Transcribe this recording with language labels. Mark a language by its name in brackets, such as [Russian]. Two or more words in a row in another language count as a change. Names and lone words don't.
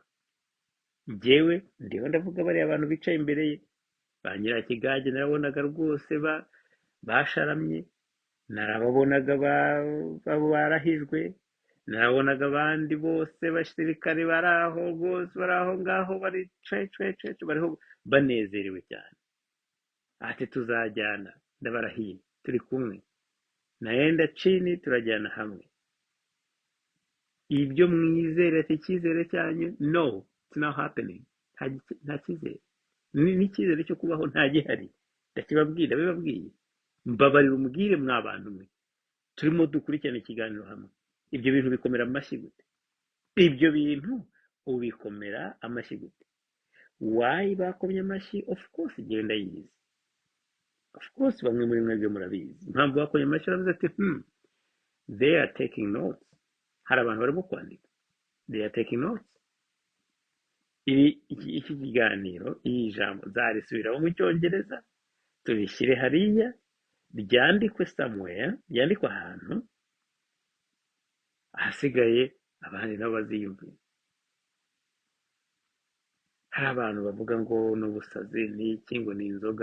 [Kinyarwanda] Njyewe ndiho ndavuga bariya abantu bicaye imbere ye, ba Nyirakigage narabonaga rwose basharamye, narababonaga barahijwe, narabonaga abandi bose basirikare bari aho rwose, bari aho ngaho, bari bariho banezerewe cyane. Ati tuzajyana, ndabarahiye, turi kumwe, [Swahili] naenda chini, [Kinyarwanda] turajyana hamwe. Ibyo mwizere ati icyizere cyanyu, no, it's not happening. Nta cyizere, n'icyizere cyo kubaho nta gihari. Ndakibabwira, bibabwiye, mbabarira umubwire mwa bantu mwe turimo dukurikirana ikiganiro hamwe. Ibyo bintu bikomera amashyi gute? Ibyo bintu ubikomera amashyi gute? Why bakomye amashyi? [English] Of course [Kinyarwanda] igihe ndayizi, [English] of course [Kinyarwanda] bamwe muri mwebwe murabizi impamvu bakomye amashyi. Baravuze ati [English] they are taking notes. [Kinyarwanda] Hari abantu barimo kwandika, [English] they are taking notes. [Kinyarwanda] Iki kiganiro, iyi jambo zarisubiraho mu cyongereza, turishyire hariya, ryandikwe somewhere, ryandikwe ahantu, ahasigaye abandi nabo baziyumvira. Hari abantu bavuga ngo n'ubusazi n'iki, ngo ni inzoga.